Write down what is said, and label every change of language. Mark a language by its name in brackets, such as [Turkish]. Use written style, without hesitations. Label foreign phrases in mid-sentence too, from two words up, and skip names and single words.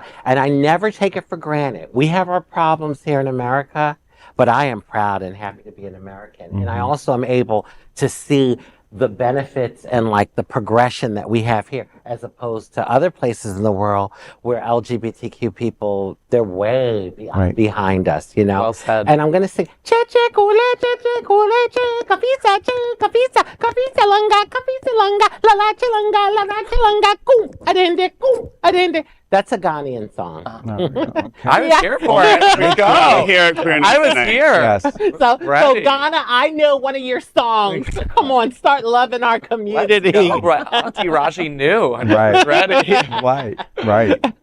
[English] And I never take it for granted. We have our problems here in America, but I am proud and happy to be an American. And I also am able to see the benefits and the progression that we have here, as opposed to other places in the world where LGBTQ people, they're way behind us, Well said. And I'm going to sing, che kule, kafisa, kafisa, kafisa langa, kafisa langa, la chalanga, kum, adende. That's a Ghanaian song. I was here for it. Let's go. I was here. Yes. So Ghana, I know one of your songs. Come on, start loving our community. Auntie Rajee knew. Right. Ready. Right.